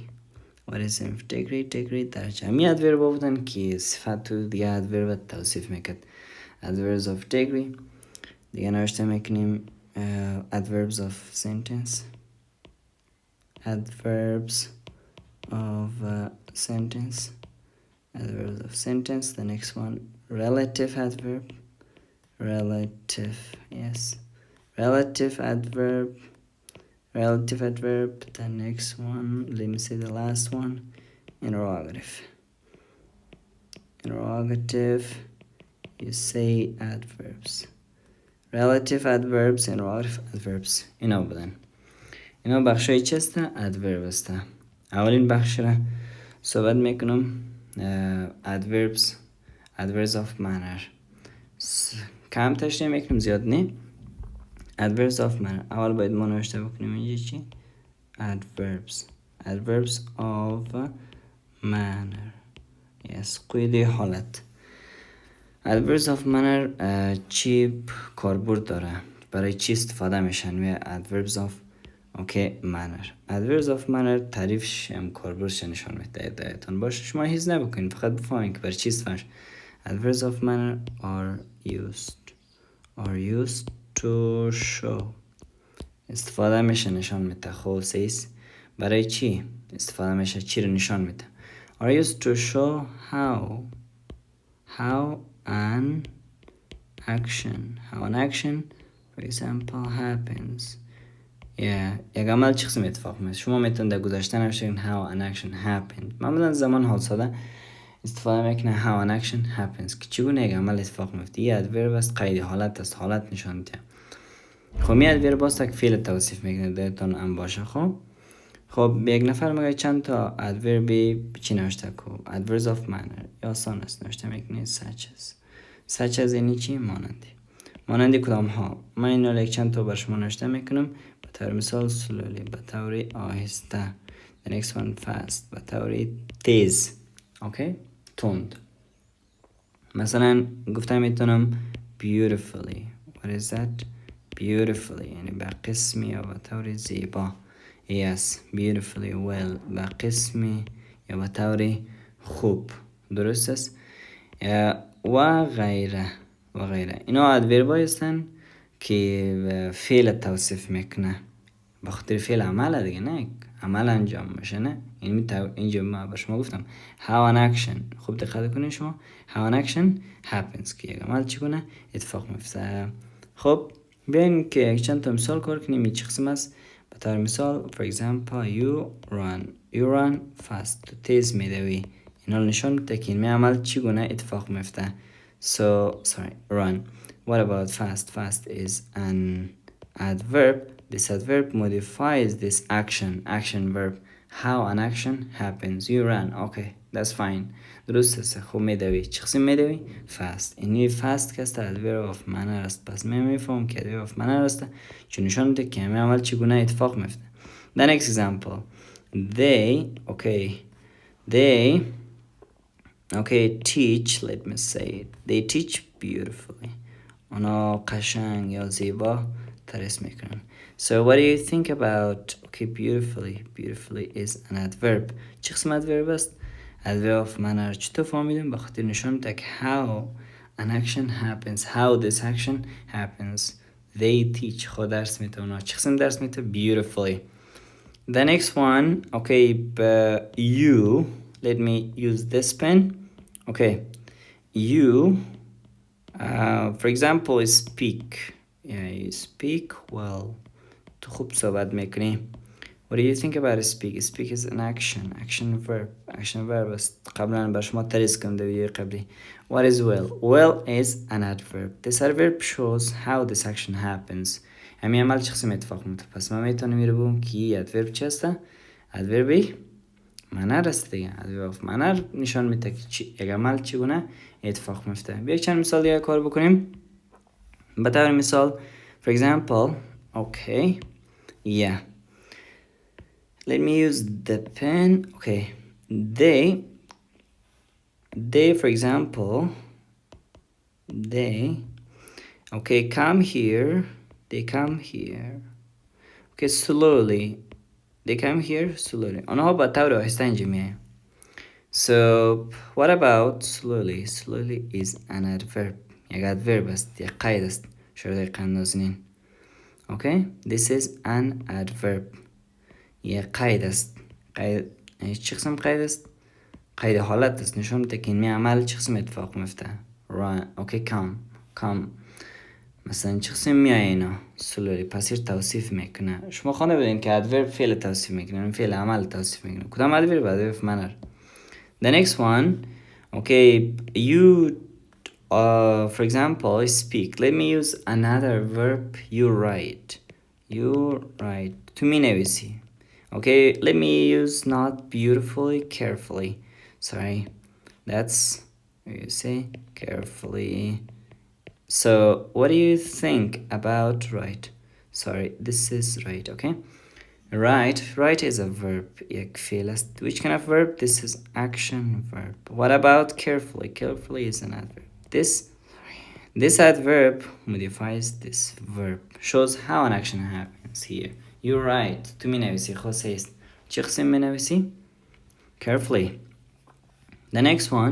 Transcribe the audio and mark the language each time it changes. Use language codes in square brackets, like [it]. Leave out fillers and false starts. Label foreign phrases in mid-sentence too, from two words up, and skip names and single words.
[en] What is it? [fa] degree درجه. همی adverb بودن که صفت تو دیگه adverb توصیف میکرد. [en] adverbs of degree. [fa] دیگه نوشته میکنیم [en] adverbs of sentence. Adverbs of sentence. The next one, relative adverb. Relative adverb. The next one, let me say the last one, interrogative. You say adverbs. Relative adverbs, interrogative adverbs. [fa] اینا بودن. اینا بخشای چی است؟ adverb است. اولین بخش را صحبت میکنم [en] adverbs of manner. [fa] کم تشریح میکنم زیاد نه. [en] adverbs of manner. [fa] اول باید ما نوشته بکنیم اینجا چی؟ [en] adverbs of manner. Yes, [fa] قید حالت. [en] adverbs of manner [fa] چی کاربرد داره؟ برای چی استفاده میشن؟ و [en] adverbs of manner. adverbs of manner [fa] تعریفش هم کاربردش نشان میده. دایتون باشه شما هیچ نبکنید فقط بفهمید که برای چی استفاده. [en] adverbs of manner are used to show. [fa] استفاده میشه نشان میده. خب سیس برای چی استفاده میشه؟ چی رو نشان میده؟ [en] are used to show how an action for example happens. [fa] یک عمل چه قسم اتفاق میفته. شما میتونید در گذشته نوشتین [en] how an action happened. [fa] معمولا زمان حال ساده استفاده میکنه [en] how an action happens [fa] که چگونه یک عمل اتفاق میفته. یه ادورب است، قید حالت است، حالت نشان میده. خب می ادورب است که فعل توصیف میکنه، دلتون هم باشه. خب به یک نفر میگه چند تا ادوربی چی نوشته کو. [en] adverbs of manner [fa] یا آسان است نوشته میکنه [en] such as [fa] یعنی چی؟ مانندی کدام ها. من این چند تا بر شما نوشته میکنم. به طور مثال slowly به طور آهسته. [en] the next one fast [fa] به طور تیز. اوکی؟ تند. مثلا گفته میتونم beautifully. [en] what is that? beautifully [fa] یعنی به قسمی یا به طور زیبا. [en] yes beautifully well [fa] به قسمی یا به طور خوب. درست است؟ و غیره اینا ادورب هستن که فعل توصیف میکنه. به خاطر فعل عمل دیگه، نه عمل انجام میشه. نه یعنی اینجا ما به شما گفتم [en] how an action. [fa] خوب دقت کنید شما [en] how an action happens [fa] که یک عمل چگونه اتفاق میفته. خب بیاین که چند تا مثال کار کنیم. چه قسم است؟ به طور مثال [en] for example you run fast [fa] تو تیز میدوی. اینا نشان میده که این عمل چگونه اتفاق میفته. [en] run. What about fast? Fast is an adverb. This adverb modifies this action verb. How an action happens. You run. Okay, that's fine. [fa] درست است. خوب میدوی. چه قسم میدوی؟ fast. اینی fast که است [en] adverb of manner [fa] است. پس میفهم که [en] adverb of manner [fa] است چون نشان میده که همین عمل چگونه اتفاق میفته. [en] The next example. They teach, let me say it. They teach beautifully. [fa] اونا قشنگ یا زیبا تدریس میکنن. [en] So what do you think about beautifully? Beautifully is an adverb. [fa] چه قسم adverb است؟ [en] adverb of manner. [fa] چطور فهمیدیم؟ بخاطر نشان میده که [en] how an action happens. How this action happens. They teach. [fa] خود درس میده اونا. چه قسم درس میده؟ Beautifully. [en] The next one, you, let me use this pen. You, for example, speak. You speak well. [fa] تو خوب صحبت میکنی. [en] What do you think about speak? Speak is an action verb است. [fa] قبلا بر شما تدریس کردم در ویدیو قبلی. [en] What is well? Well is an adverb. This adverb shows how this action happens. [fa] همین عمل چه قسم اتفاق میفته. پس ما میتونیم میریم که adverb چی هسته؟ [en] adverb manner [fa] است دیگه. [en] adverb of manner [fa] نشان میده که یک عمل چگونه اتفاق میفته. بیا چند مثال دیگه کار بکنیم. به طور مثال [en] for example let me use the pen. They for example come here. They come here. Slowly. They come here slowly. [fa] آنها با طور آهسته اینجا میایم. [en] So what about slowly? Slowly is an adverb. [fa] یک adverb است. یک قید است. شرط قید نازنین. [en] This is an adverb. [fa] یک قید است. قید چه قسم قید است؟ قید حالت است. نشون میده که این عمل چه قسم اتفاق میفته. come. مثلا چه قسم میای اینا؟ slowly. پس توصیف میکنه. شما خانه بدین که adverb فعل توصیف میکنه. فعل عمل توصیف میکنه. کدام adverb؟ [en] adverb manner. The next one, you for example speak. Let me use another verb. You write. To [fa] می نویسی. [en] Let me use not beautifully, carefully. Sorry, that's you say carefully. So what do you think about write? Sorry, this is write. Write is a verb. [fa] یک فعل است. [en] Which kind of verb? This is action verb. What about carefully? Carefully is an adverb. This adverb modifies this verb. Shows how an action happens here. You write. [fa] تو می نویسی. خواسته است. چه قسم می نویسی؟ [en] Carefully. The next one.